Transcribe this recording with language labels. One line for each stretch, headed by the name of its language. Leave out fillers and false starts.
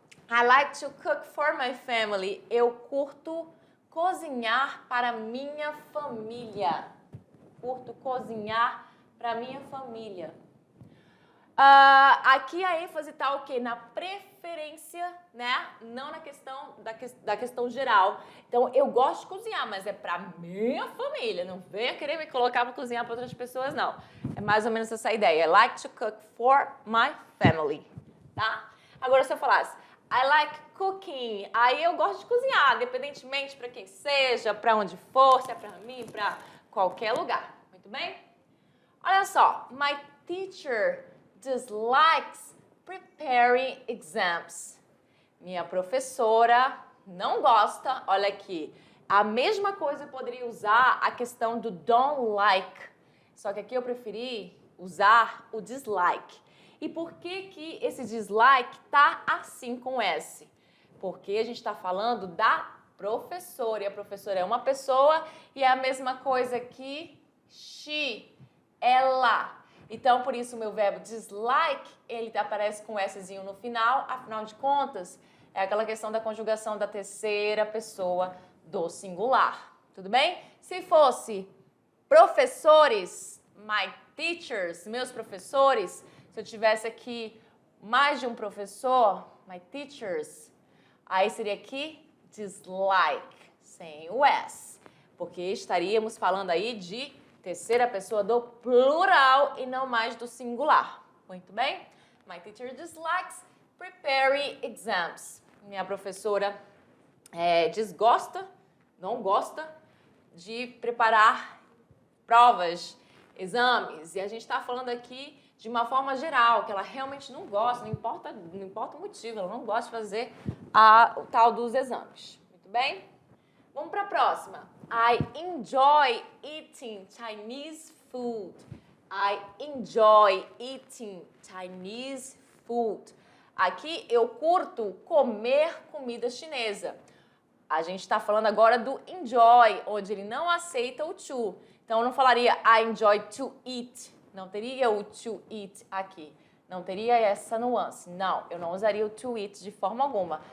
English: I like to cook for my family.
Portuguese: Eu curto cozinhar para minha família. Curto cozinhar para minha família. Aqui a ênfase está o quê? Na preferência, né? Não na questão da questão geral. Então, eu gosto de cozinhar, mas é pra minha família. Não venha querer me colocar para cozinhar para outras pessoas, não. É mais ou menos essa ideia.
English: I like to cook for my family,
Portuguese: tá? Agora, se eu falasse,
English: I like cooking,
Portuguese: aí eu gosto de cozinhar, independentemente para quem seja, para onde for, se é para mim, para qualquer lugar. Muito bem? Olha só,
English: my teacher dislikes preparing exams.
Portuguese: Minha professora não gosta, olha aqui, a mesma coisa eu poderia usar a questão do don't like, só que aqui eu preferi usar o dislike. E por que que esse dislike tá assim com S? Porque a gente está falando da professora, e a professora é uma pessoa e é a mesma coisa que she, ela. Então, por isso, o meu verbo dislike, ele aparece com Szinho no final, afinal de contas, é aquela questão da conjugação da terceira pessoa do singular. Tudo bem? Se fosse professores, my teachers, meus professores, se eu tivesse aqui mais de um professor, my teachers, aí seria aqui dislike, sem o S, porque estaríamos falando aí de terceira pessoa do plural e não mais do singular. Muito bem?
English: My teacher dislikes preparing exams.
Portuguese: Minha professora desgosta, não gosta de preparar provas, exames. E a gente está falando aqui de uma forma geral, que ela realmente não gosta, não importa o motivo, ela não gosta de fazer o tal dos exames. Muito bem? Vamos para a próxima.
English: I enjoy eating Chinese food. I enjoy eating Chinese food.
Portuguese: Aqui eu curto comer comida chinesa. A gente está falando agora do enjoy, onde ele não aceita o to. Então eu não falaria
English: I enjoy to eat.
Portuguese: Não teria o to eat aqui. Não teria essa nuance. Não, eu não usaria o to eat de forma alguma.